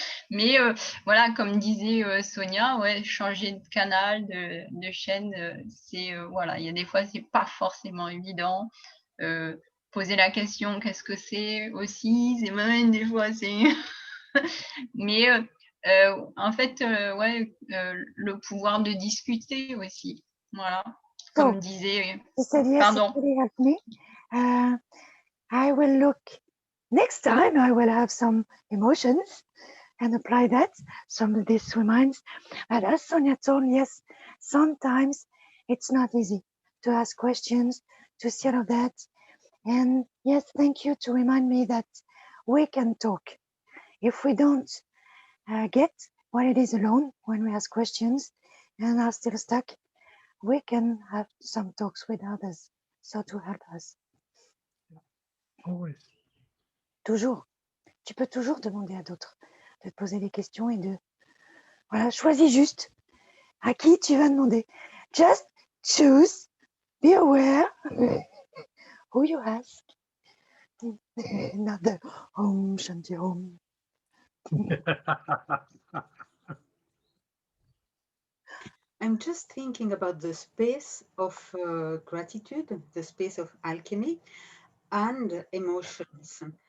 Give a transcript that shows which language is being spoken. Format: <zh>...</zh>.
<fr>Mais voilà, comme disait Sonia, ouais, changer de canal, de chaîne, c'est voilà, il y a des fois, c'est pas forcément évident. Poser la question, qu'est-ce que c'est aussi, c'est même des fois, c'est. Mais en fait, ouais, le pouvoir de discuter aussi. Voilà,</fr> <en>So,</en> <fr>comme disait.</fr> <en>he said, yes, it</en> <fr>Pardon.</fr> <en>really helped me. I will look, next time I will have some emotions and apply that, some of this reminds. But as Sonia told, yes, sometimes it's not easy to ask questions, to see all of that. And yes, thank you to remind me that we can talk. If we don't get what it is alone when we ask questions and are still stuck, we can have some talks with others, so to help us. Always.</en> <fr>Toujours. Tu peux toujours demander à d'autres de te poser des questions et de... Voilà, choisis juste à qui tu vas demander.</fr> <en>Just choose, be aware who you ask. Not the Om Shanti Om. I'm just thinking about the space of gratitude, the space of alchemy and emotions.</en>